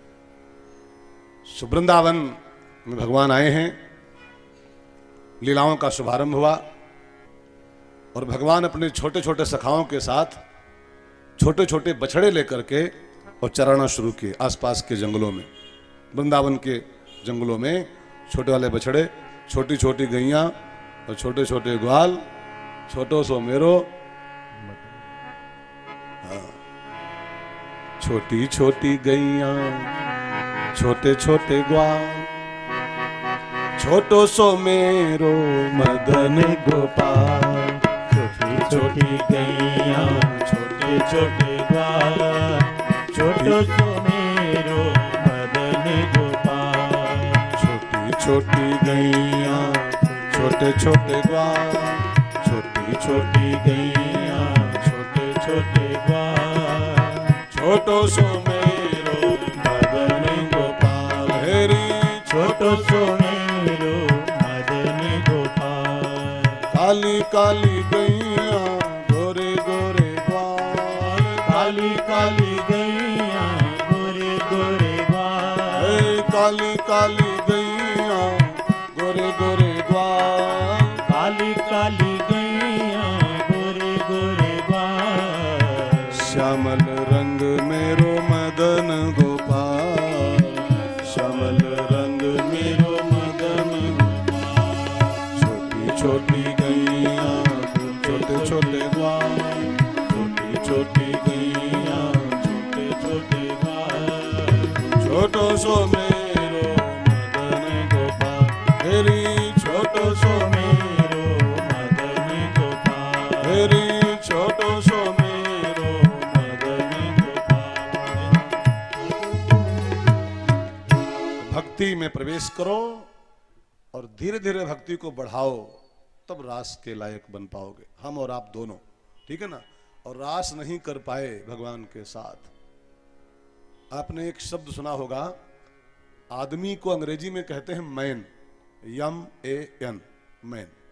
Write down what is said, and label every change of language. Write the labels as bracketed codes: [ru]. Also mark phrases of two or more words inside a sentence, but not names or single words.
[hi] वृंदावन में भगवान आए हैं, लीलाओं का शुभारंभ हुआ, और भगवान अपने छोटे छोटे सखाओं के साथ छोटे छोटे बछड़े लेकर के और चराना शुरू किए आसपास के जंगलों में। वृंदावन के जंगलों में छोटे वाले बछड़े, छोटी छोटी गैयां और छोटे छोटे ग्वाल, [bra] छोटो सो मेरो। हाँ, छोटी छोटी गैयां, छोटे छोटे ग्वाल, छोटो सो मेरो मदन गोपाल। छोटी छोटी गैया, छोटे छोटे ग्वाल, छोटो सो मेरो मदन गोपाल। छोटी छोटी गैया, छोटे छोटे ग्वाल, छोटी छोटी गैया, छोटे छोटे ग्वाल, छोटो सो मेरो मदन गोपाल। हेरी छोटो सो मेरो मदन गोपाल। काली काली गैया गोरे गोरे ग्वाल, काली काली गैया गोरे गोरे ग्वाल, काली काली गैया गोरे गोरे ग्वाल, काली काली गैया गोरे गोरे ग्वाल, श्यामल रंग मेरो मदन गोपाल, श्यामल रंग मेरो मदन गोपाल, छोटी छोटी गैया छोटे छोटे ग्वाल, छोटी छोटी गैया छोटे छोटे ग्वाल, छोटो सो मेरो मदन गोपाल, तेरी छोटो सो मेरो मदन गोपाल, तेरी छोटो सो मेरो मदन गोपाल। [hi] भक्ति में प्रवेश करो और धीरे धीरे भक्ति को बढ़ाओ, तब रास के लायक बन पाओगे, हम और आप दोनों, ठीक है ना। और रास नहीं कर पाए भगवान के साथ। आपने एक शब्द सुना होगा, आदमी को अंग्रेजी में कहते हैं मैन, MAN, मैन।